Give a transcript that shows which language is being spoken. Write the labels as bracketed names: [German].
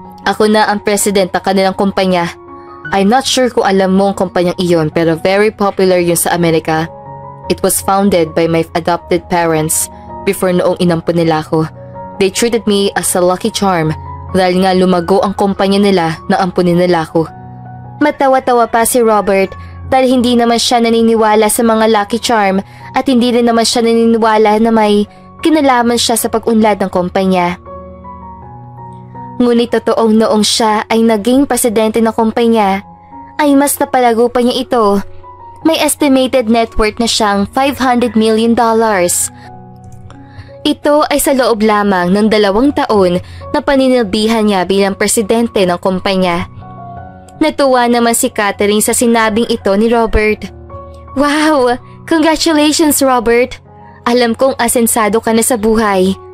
[Filipino] "Ako na ang president ng kanilang kumpanya. [English] I'm not sure [Filipino] kung alam mo ang kumpanyang iyon pero [English] very popular [Filipino] yun sa Amerika. [English] It was founded by my adopted parents before [Filipino] noong inampun nila ako. [English] They treated me as a lucky charm [Filipino] dahil nga lumago ang kumpanya nila na ampunin nila ako." Matawa-tawa pa si Robert dahil hindi naman siya naniniwala sa mga Lucky Charm at hindi rin naman siya naniniwala na may kinalaman siya sa pag-unlad ng kumpanya. Ngunit totoong noong siya ay naging presidente ng kumpanya, ay mas napalago pa niya ito. May estimated net worth na siyang $500 million. Ito ay sa loob lamang ng 2 taon na paninilbihan niya bilang presidente ng kumpanya. Natuwa naman si Catherine sa sinabing ito ni Robert. Wow! [English] Congratulations, Robert! [Filipino] Alam kong asensado ka na sa buhay.